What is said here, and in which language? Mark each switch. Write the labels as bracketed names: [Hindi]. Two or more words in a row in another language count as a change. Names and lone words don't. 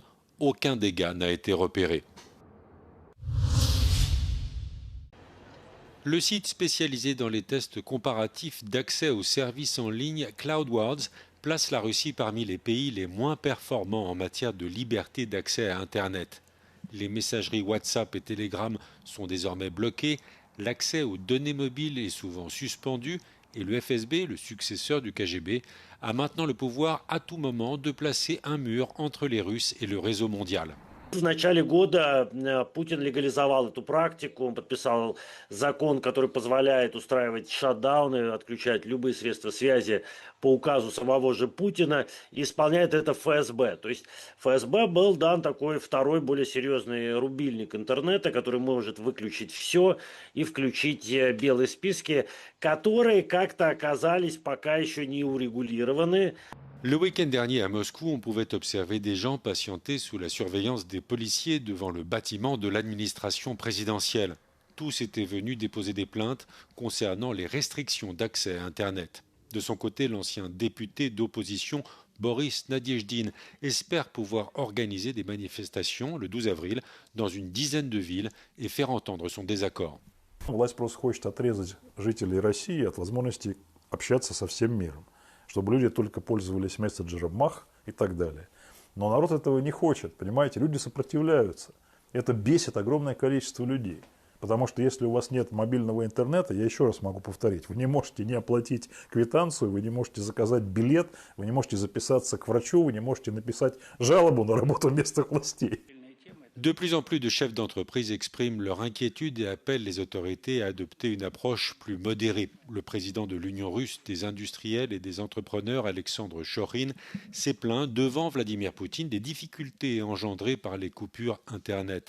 [French] Aucun dégât n'a été repéré. Le site spécialisé dans les tests comparatifs d'accès aux services en ligne CloudWards place la Russie parmi les pays les moins performants en matière de liberté d'accès à Internet. Les messageries WhatsApp et Telegram sont désormais bloquées, l'accès aux données mobiles est souvent suspendu et le FSB, le successeur du KGB, a maintenant le pouvoir à tout moment de placer un mur entre les Russes et le réseau mondial. [Russian] В начале года Путин легализовал эту практику, он подписал закон, который позволяет устраивать шатдауны, отключать любые средства связи по указу самого же Путина, и исполняет это ФСБ. То есть ФСБ был дан такой второй, более серьезный рубильник интернета, который может выключить все и включить белые списки, которые как-то оказались пока еще не урегулированы. [French] Le week-end dernier à Moscou, on pouvait observer des gens patienter sous la surveillance des policiers devant le bâtiment de l'administration présidentielle. Tous étaient venus déposer des plaintes concernant les restrictions d'accès à Internet. De son côté, l'ancien député d'opposition Boris Nadiejdin espère pouvoir organiser des manifestations le 12 avril dans une dizaine de villes et faire entendre son désaccord. [Russian] Власть просто хочет отрезать жителей России от возможности общаться со всем миром, чтобы люди только пользовались мессенджером Мах и так далее. Но народ этого не хочет, понимаете, люди сопротивляются. Это бесит огромное количество людей. Потому что если у вас нет мобильного интернета, я еще раз могу повторить, вы не можете не оплатить квитанцию, вы не можете заказать билет, вы не можете записаться к врачу, вы не можете написать жалобу на работу местных властей. [French] De plus en plus de chefs d'entreprise expriment leur inquiétude et appellent les autorités à adopter une approche plus modérée. Le président de l'Union russe des industriels et des entrepreneurs, Alexandre Chorin, s'est plaint devant Vladimir Poutine des difficultés engendrées par les coupures Internet.